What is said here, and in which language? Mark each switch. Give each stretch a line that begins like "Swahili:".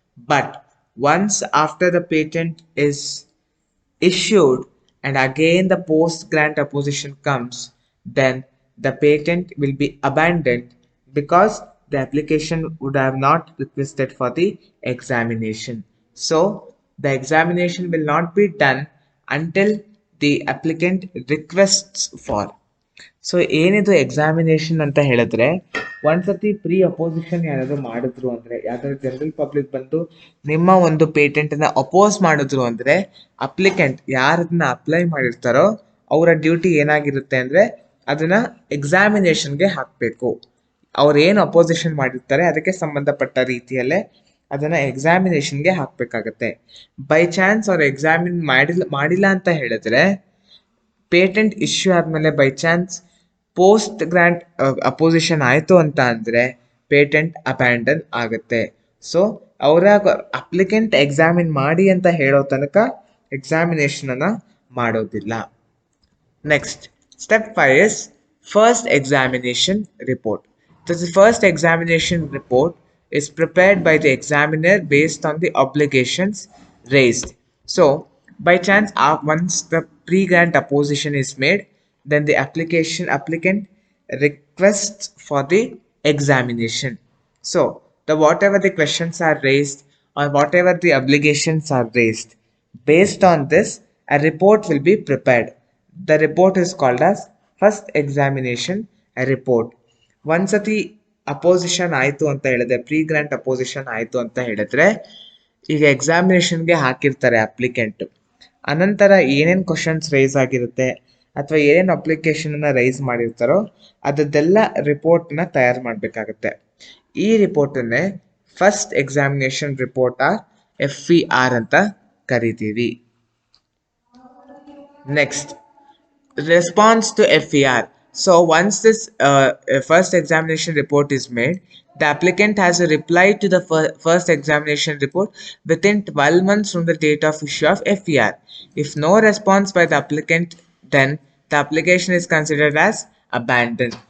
English: But once after the patent is issued and again the post grant opposition comes, then the patent will be abandoned because the application would have not requested for the examination. So the examination will not be done until the applicant requests for.
Kannada: So ಏನಿದು examination ಅಂತ ಹೇಳಿದ್ರೆ, ಒಂದ್ಸತಿ pre opposition ಯಾರಾದ್ರು ಮಾಡಿದ್ರು ಅಂದ್ರೆ, ಯಾವ್ದಾದ್ರು general public ಬಂದು ನಿಮ್ಮ ಒಂದು ಪೇಟೆಂಟ್ ಅನ್ನ ಅಪೋಸ್ ಮಾಡಿದ್ರು ಅಂದ್ರೆ, ಅಪ್ಲಿಕೆಂಟ್ ಯಾರನ್ನ ಅಪ್ಲೈ ಮಾಡಿರ್ತಾರೋ ಅವರ ಡ್ಯೂಟಿ ಏನಾಗಿರುತ್ತೆ ಅಂದ್ರೆ ಅದನ್ನ ಎಕ್ಸಾಮಿನೇಷನ್ಗೆ ಹಾಕಬೇಕು. ಅವ್ರು ಏನು ಅಪೋಸಿಷನ್ ಮಾಡಿರ್ತಾರೆ ಅದಕ್ಕೆ ಸಂಬಂಧಪಟ್ಟ ರೀತಿಯಲ್ಲೇ ಅದನ್ನ ಎಕ್ಸಾಮಿನೇಷನ್ಗೆ ಹಾಕಬೇಕಾಗತ್ತೆ. ಬೈ ಚಾನ್ಸ್ ಅವ್ರು ಎಕ್ಸಾಮಿನ್ ಮಾಡಿಲ್ಲ ಅಂತ ಹೇಳಿದ್ರೆ, ಪೇಟೆಂಟ್ ಇಶ್ಯೂ ಆದಮೇಲೆ by chance post grant opposition ಆಯಿತು ಅಂತ ಅಂದರೆ ಪೇಟೆಂಟ್ ಅಬ್ಯಾಂಡನ್ ಆಗುತ್ತೆ. ಸೊ ಅವರ ಅಪ್ಲಿಕೆಂಟ್ ಎಕ್ಸಾಮಿನ್ ಮಾಡಿ ಅಂತ ಹೇಳೋ ತನಕ ಎಕ್ಸಾಮಿನೇಷನನ್ನು ಮಾಡೋದಿಲ್ಲ.
English: Next, step 5 is first examination report. So the first examination report is prepared by the examiner based on the obligations raised. So, by chance, once the pre-grant opposition is made, then the applicant requests for the examination. So, whatever the questions are raised or whatever the obligations are raised, based on this, a report will be prepared. The report is called as first examination report.
Kannada: ಒಂದ್ಸತಿ opposition ಆಯಿತು ಅಂತ ಹೇಳಿದ್ರೆ, pre grant opposition ಆಯಿತು ಅಂತ ಹೇಳಿದ್ರೆ, ಈಗ ಎಕ್ಸಾಮಿನೇಷನ್ಗೆ ಹಾಕಿರ್ತಾರೆ applicant. ಅನಂತರ ಏನೇನು ಕ್ವಶನ್ಸ್ ರೈಸ್ ಆಗಿರುತ್ತೆ ಅಥವಾ ಏನೇನು ಅಪ್ಲಿಕೇಶನ್ನ ರೈಸ್ ಮಾಡಿರ್ತಾರೋ ಅದದ್ದೆಲ್ಲ ರಿಪೋರ್ಟ್ನ ತಯಾರು ಮಾಡಬೇಕಾಗತ್ತೆ. ಈ ರಿಪೋರ್ಟನ್ನೇ ಫಸ್ಟ್ ಎಕ್ಸಾಮಿನೇಷನ್ ರಿಪೋರ್ಟ್ FER ಅಂತ ಕರಿತೀವಿ.
English: Next, response to FER. So once this first examination report is made, the applicant has to reply to the first examination report within 12 months from the date of issue of FER. If no response by the applicant, then the application is considered as abandoned.